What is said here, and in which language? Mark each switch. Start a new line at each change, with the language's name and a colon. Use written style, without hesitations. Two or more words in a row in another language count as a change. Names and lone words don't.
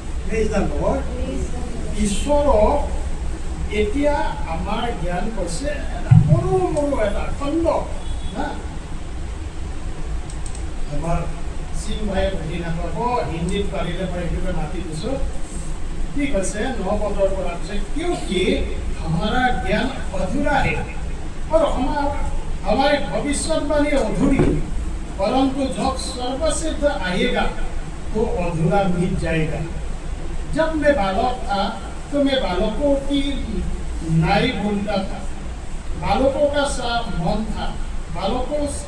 Assamese: ঈশ্বৰক এতিয়া আমাৰ জ্ঞান হৈছে এটা সৰু সৰু এটা খণ্ড না আমাৰ সিং ভাইয়ে বুজি নাপাব হিন্দীত পাৰিলে মই এইটোকে মাতি দিছোঁ ঠিক আছে 9 পদৰ পৰা কৈছে
Hindi: क्योंकि हमारा ज्ञान अधूरा है और हमारी भविष्यवाणी अधूरी परंतु जब सर्वसिद्ध आएगा तो अधूरा मिट जाएगा जब मैं बालक था तो मैं बालकों की नाई बोलता था बालकों का सा मन था बालकों